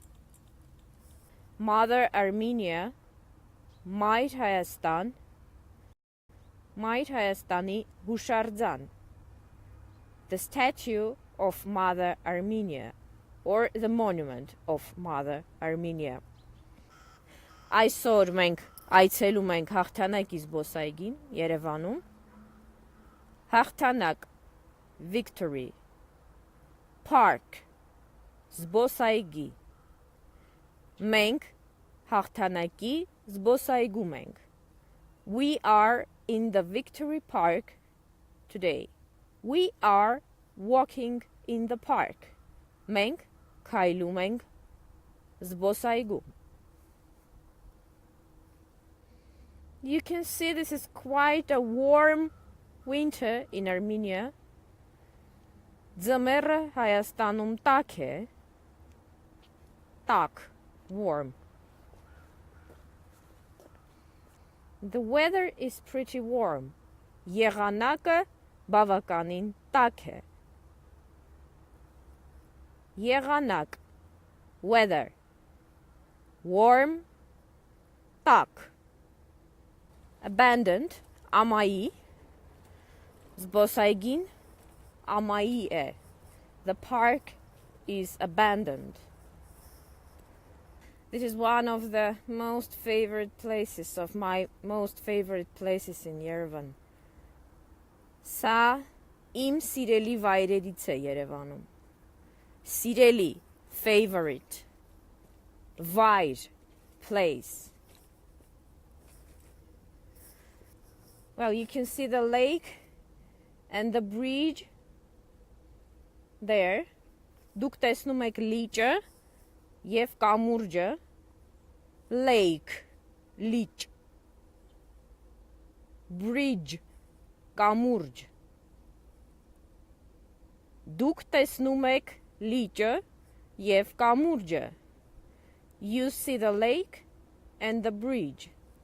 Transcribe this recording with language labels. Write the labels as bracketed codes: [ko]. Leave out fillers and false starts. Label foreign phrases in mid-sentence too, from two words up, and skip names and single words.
[hy] Mother Armenia, Մայր Հայաստան, Մայր Հայաստանի Հուշարձան. [en] The statue of Mother Armenia, or the monument of Mother Armenia. [hy] Այսօր մենք այցելում ենք Հաղթանակի զբոսայգին Երևանում. Հաղթանակ, [en] Victory, Park, [hy] զբոսայգի։ Մենք հաղթանակի զբոսայգում ենք։ [en] We are in the Victory Park today. We are walking in the park. [hy] Մենք քայլում ենք զբոսայգում։ [en] You can see this is quite a warm winter in Armenia. [hy] Ձմեռը Հայաստանում տաք է, տաք, [en] warm. The weather is pretty warm. [hy] Եղանակը բավականին տաք է. Եղանակ, [en] weather. Warm, տաք. Abandoned, [hy] ամայի. Զբոսայգին, ամայի է. [en] The park is abandoned. This is one of the most favorite places of my most favorite places in Yerevan. [hy] Սա իմ սիրելի վայրերից է Երևանում. Սիրելի, favorite. Վայր, [en] place. Well, you can see the lake and the bridge there. [hy] Դուք տեսնում եք լիճը և կամուրջը. [en] Lake, լիճ. Bridge, կամուրջ. [hy] Դուք տեսնում եք լիճը և կամուրջը. [en] You see the lake and the bridge.